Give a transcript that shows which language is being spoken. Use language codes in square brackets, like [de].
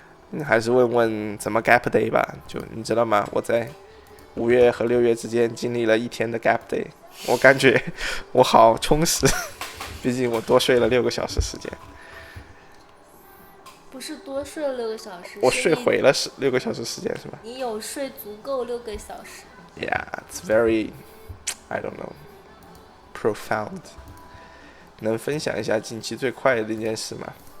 [zh] 你还是问问怎么 gap day 吧。就你知道吗？我在5月和6月之间经历了1天的 gap day， 我感觉我好充实，毕竟我多睡了6个小时时间。不是多睡了6个小时，我睡回了6个小时时间是吧？你有睡足够6个小时。 [en] Yeah, it's very, I don't know, profound。 [zh] 能分享一下近期最快乐的一件事吗？